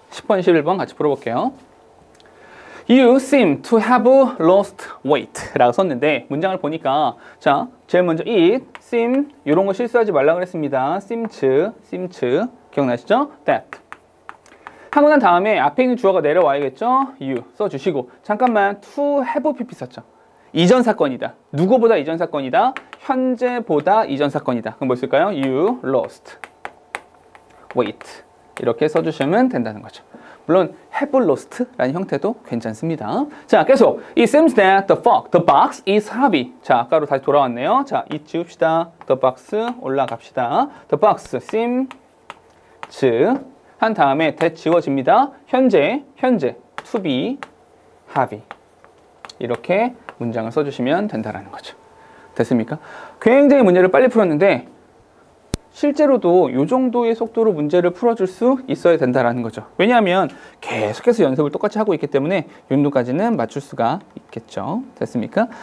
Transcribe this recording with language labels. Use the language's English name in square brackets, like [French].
[Korean] 10번, 11번 같이 풀어볼게요. [English] You seem to have lost weight [Korean] 라고 썼는데 문장을 보니까 자, 제일 먼저 it, seem 이런 거 실수하지 말라 그랬습니다. seems 기억나시죠? that 하고 난 다음에 앞에 있는 주어가 내려와야겠죠? you 써주시고 잠깐만 to have pp 썼죠. 이전 사건이다. 누구보다 이전 사건이다. 현재보다 이전 사건이다. 그럼 뭐 쓸까요? [English] You lost weight [Korean] 이렇게 써주시면 된다는 거죠. 물론 have lost라는 형태도 괜찮습니다. 자, 계속 [English] It seems that the box is heavy. [Korean] 자, 아까로 다시 돌아왔네요. 자, it 지웁시다. The box 올라갑시다. [English] The box seems [Korean] 한 다음에 that 지워집니다. 현재 [English] to be heavy [Korean] 이렇게 문장을 써주시면 된다라는 거죠. 됐습니까? 굉장히 문제를 빨리 풀었는데 실제로도 이 정도의 속도로 문제를 풀어줄 수 있어야 된다라는 거죠. 왜냐하면 계속해서 연습을 똑같이 하고 있기 때문에 이 정도까지는 맞출 수가 있겠죠. 됐습니까?